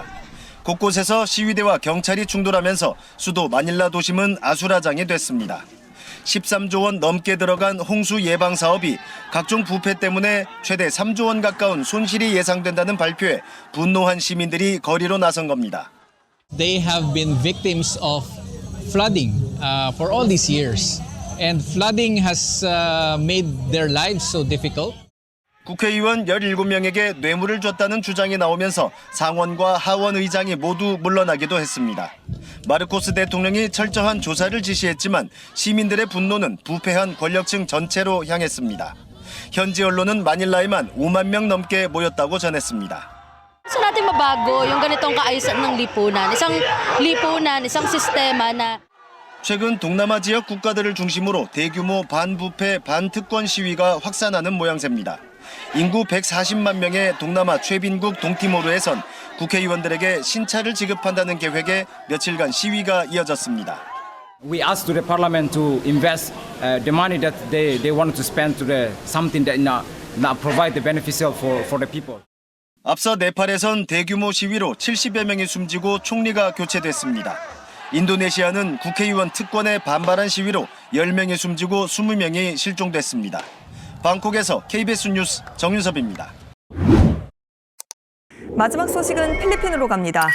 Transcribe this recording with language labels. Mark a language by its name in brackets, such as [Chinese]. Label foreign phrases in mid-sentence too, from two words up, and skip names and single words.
[Korean] 곳곳에서 시위대와 경찰이 충돌하면서 수도 마닐라 도심은 아수라장이 됐습니다. 13조 원 넘게 들어간 홍수 예방 사업이 각종 부패 때문에 최대 3조 원 가까운 손실이 예상된다는 발표에 분노한 시민들이 거리로 나선 겁니다. [English] They have been victims of flooding for all these years. And flooding has made their lives so difficult. [Korean] 국회의원 17명에게 뇌물을 줬다는 주장이 나오면서 상원과 하원 의장이 모두 물러나기도 했습니다. 마르코스 대통령이 철저한 조사를 지시했지만 시민들의 분노는 부패한 권력층 전체로 향했습니다. 현지 언론은 마닐라에만 5만 명 넘게 모였다고 전했습니다. [Filipino] Gusto natin mabago yung ganitong kaayusan ng lipunan. Isang sistema na [Korean] 최근 동남아 지역 국가들을 중심으로 대규모 반부패, 반특권 시위가 확산하는 모양새입니다. 인구 140만 명의 동남아 최빈국 동티모르에선 국회의원들에게 신차를 지급한다는 계획에 며칠간 시위가 이어졌습니다. [English] We asked the parliament to invest the money that they wanted to spend to something that not provide the beneficial for the people. [Korean] 앞서 네팔에선 대규모 시위로 70여 명이 숨지고 총리가 교체됐습니다. 인도네시아는 국회의원 특권에 반발한 시위로 10명이 숨지고 20명이 실종됐습니다. 방콕에서 KBS 뉴스 정윤섭입니다. 마지막 소식은 필리핀으로 갑니다.